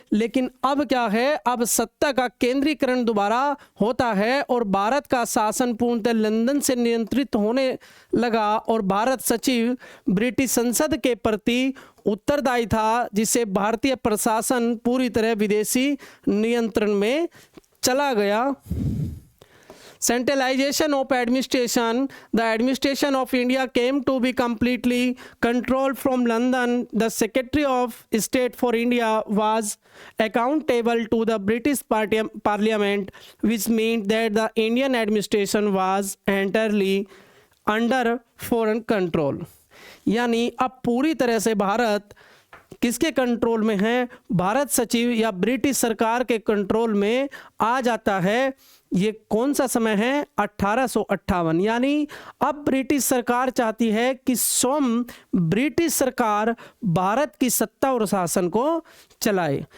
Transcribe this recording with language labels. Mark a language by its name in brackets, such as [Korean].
[Hindi] लेकिन अब क्या है, अब सत्ता का केंद्रीकरण दोबारा होता है और भारत का शासन पूर्णतः लंदन से नियंत्रित होने लगा और भारत सचिव ब्रिटिश संसद के प्रति उत्तरदायी था, जिससे भारतीय प्रशासन पूरी तरह विदेशी नियंत्रण में चला गया। [English] Centralization of administration. The administration of India came to be completely controlled from London. The Secretary of State for India was accountable to the British Parliament, which meant that the Indian administration was entirely under foreign control. [Hindi] यानी अब पूरी तरह से भारत किसके control में है, भारत सचिव या ब्रिटिश सरकार के कंट्रोल में आ जाता है। ये कौन सा समय है, 1858। यानी अब ब्रिटिश सरकार चाहती है कि स्वयं ब्रिटिश सरकार भारत की सत्ता और शासन को चलाए।